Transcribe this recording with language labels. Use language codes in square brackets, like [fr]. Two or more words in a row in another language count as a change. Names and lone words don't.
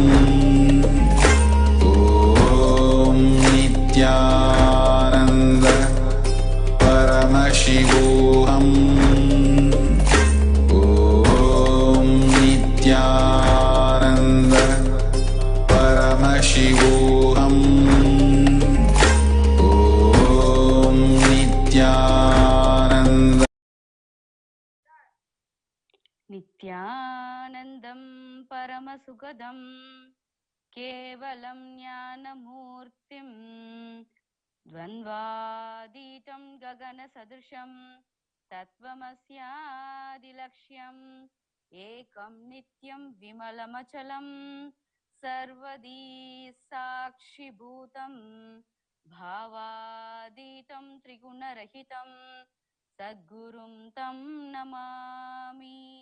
[sa] ॐ नित्यानन्द परमशिवोहम्. ॐ नित्यानन्द परमशिवोहम्. ॐ नित्यानन्द. नित्यानन्दं परमसुखदं केवलं ज्ञानमूर्तिम् द्वन्द्वातीतं गगनसदृशं तत्त्वमस्यादिलक्ष्यम् एकं नित्यं विमलमचलं सर्वधी साक्षिभूतं भावातीतं त्रिगुणरहितं सद्गुरुं तं नमामि.